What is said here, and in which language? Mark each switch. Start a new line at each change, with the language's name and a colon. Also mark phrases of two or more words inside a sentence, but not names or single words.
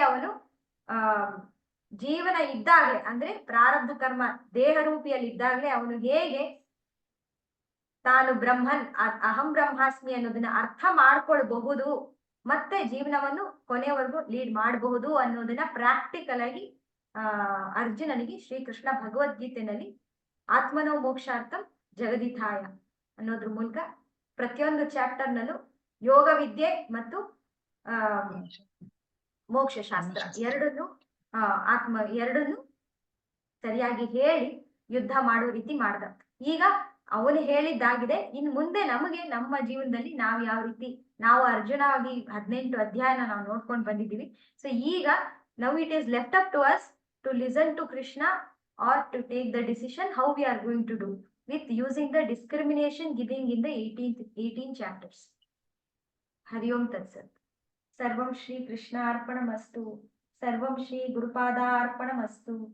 Kannada: ಅವನು ಜೀವನ ಇದ್ದಾಗಲೇ ಅಂದ್ರೆ ಪ್ರಾರಬ್ಧ ಕರ್ಮ ದೇಹರೂಪಿಯಲ್ಲಿ ಇದ್ದಾಗಲೇ ಅವನು ಹೇಗೆ ತಾನು ಬ್ರಹ್ಮನ್
Sanskrit: ಅಹಂ ಬ್ರಹ್ಮಾಸ್ಮಿ
Kannada: ಅನ್ನೋದನ್ನ ಅರ್ಥ ಮಾಡ್ಕೊಳ್ಬಹುದು, ಮತ್ತೆ ಜೀವನವನ್ನು ಕೊನೆವರೆಗೂ ಲೀಡ್ ಮಾಡಬಹುದು ಅನ್ನೋದನ್ನ ಪ್ರಾಕ್ಟಿಕಲ್ ಆಗಿ ಅರ್ಜುನನಿಗೆ ಶ್ರೀಕೃಷ್ಣ ಭಗವದ್ಗೀತೆನಲ್ಲಿ
Sanskrit: ಆತ್ಮನೋ ಮೋಕ್ಷಾರ್ಥಂ ಜಗದಿಥಾಯ
Kannada: ಅನ್ನೋದ್ರ ಮೂಲಕ ಪ್ರತಿಯೊಂದು ಚಾಪ್ಟರ್ ನಲ್ಲೂ ಯೋಗ ವಿದ್ಯೆ ಮತ್ತು ಮೋಕ್ಷ ಶಾಸ್ತ್ರ ಎರಡನ್ನು ಸರಿಯಾಗಿ ಹೇಳಿ ಯುದ್ಧ ಮಾಡೋ ರೀತಿ ಮಾಡ್ದ. ಈಗ ಅವನು ಹೇಳಿದ್ದಾಗಿದೆ, ಇನ್ ಮುಂದೆ ನಮಗೆ ನಮ್ಮ ಜೀವನದಲ್ಲಿ ನಾವು ಯಾವ ರೀತಿ, ನಾವು ಅರ್ಜುನ ಆಗಿ 18 ಅಧ್ಯಾಯನ ನಾವು ನೋಡ್ಕೊಂಡು ಬಂದಿದ್ದೀವಿ.
English: ಸೊ ಈಗ now it is left up to us to listen to Krishna or to take the decision how we are going to do with using the discrimination given in the 18 chapters.
Sanskrit: हरि ॐ तत् सत्. सर्वं श्री कृष्ण अर्पणमस्तु। सर्वं श्री गुरुपाद अर्पणमस्तु.